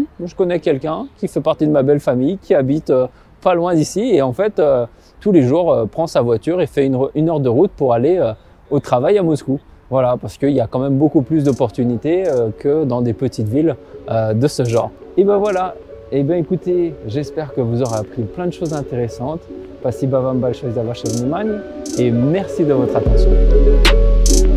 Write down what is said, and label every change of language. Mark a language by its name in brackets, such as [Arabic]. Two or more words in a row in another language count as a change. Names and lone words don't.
[French] Je connais quelqu'un qui fait partie de ma belle famille, qui habite pas loin d'ici et en fait, tous les jours, prend sa voiture et fait une heure de route pour aller au travail à Moscou. Voilà, parce qu'il y a quand même beaucoup plus d'opportunités que dans des petites villes de ce genre. Et ben voilà, et bien écoutez, j'espère que vous aurez appris plein de choses intéressantes. [Russian] Spasibo вам большое за ваше внимание [French] et merci de votre attention.